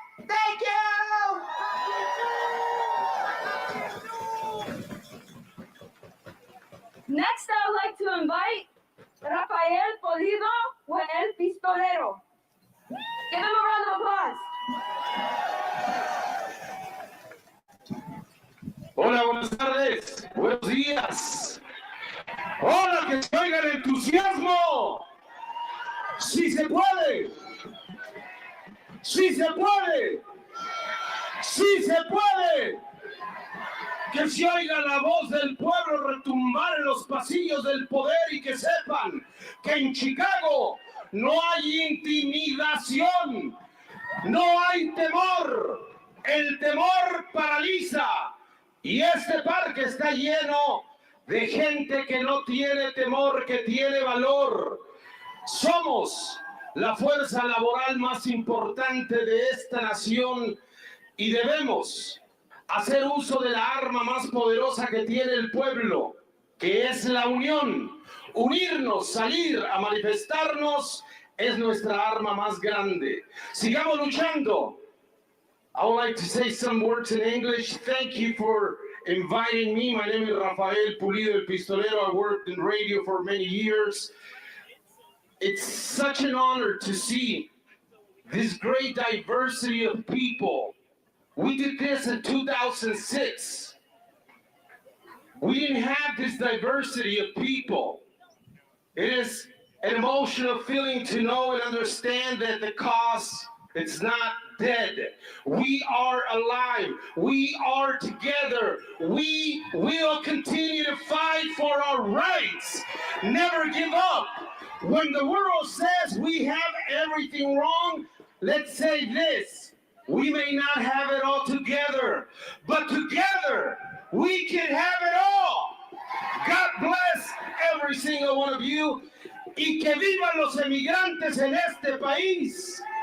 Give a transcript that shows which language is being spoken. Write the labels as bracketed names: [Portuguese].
[English] Thank you. Next, I would like to invite Rafael Pulido with El Pistolero. Give him a round of applause. [Spanish] Hola, buenas tardes, buenos días. Hola, que se oiga el entusiasmo. Sí se puede. Sí se puede. Sí se puede. Que se oiga la voz del pueblo retumbar en los pasillos del poder y que sepan que en Chicago no hay intimidación, no hay temor. El temor paraliza. Y este parque está lleno de gente que no tiene temor, que tiene valor. Somos la fuerza laboral más importante de esta nación y debemos hacer uso de la arma más poderosa que tiene el pueblo, que es la unión. Unirnos, salir a manifestarnos es nuestra arma más grande. Sigamos luchando. [English] I would like to say some words in English. Thank you for inviting me. My name is Rafael Pulido El Pistolero. I worked in radio for many years. It's such an honor to see this great diversity of people. We did this in 2006. We didn't have this diversity of people. It is an emotional feeling to know and understand that the cause, it's not dead. We are alive. We are together. We will continue to fight for our rights. Never give up. When the world says we have everything wrong, let's say this. We may not have it all together, but together we can have it all. God bless every single one of you. [Spanish] Y que vivan los emigrantes en este país.